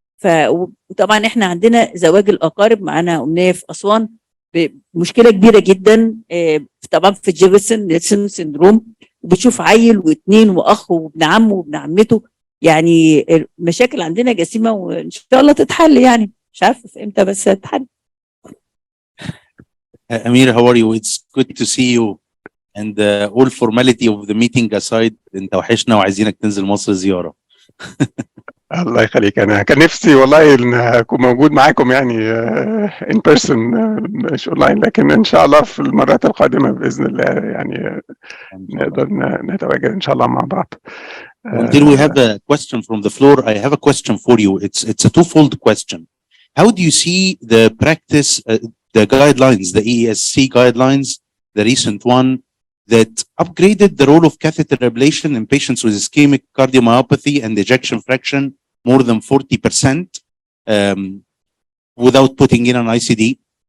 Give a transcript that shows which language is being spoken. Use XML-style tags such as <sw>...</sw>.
<ar>وطبعا احنا عندنا زواج الاقارب. معانا امنيه في اسوان بمشكله كبيره جدا طبعا في جيفرسون نيلسون سندروم، وبيشوف عيل واثنين واخ وابن عمه وابن عمته. يعني المشاكل عندنا جسيمه وان شاء الله تتحل، يعني مش عارفه في امتى بس هتتحل.</ar> <en>Amir, how are you? It's good to see you. And all formality of the meeting aside,</en> <ar>انت وحشنا وعايزينك تنزل مصر زيارة. الله يخليك، انا كان نفسي والله ان اكون موجود معاكم يعني ان بيرسون مش اونلاين، لكن ان شاء الله في المرات القادمه باذن الله يعني نقدر نتواجد ان شاء الله مع بعض.</ar> <en>Until we have a question from the floor, I have a question for you. It's a twofold question. How do you see the practice, the guidelines, the ESC guidelines, the recent one that upgraded the role of catheter ablation in patients with ischemic cardiomyopathy and ejection fraction more than 40% without putting in an ICD?</en>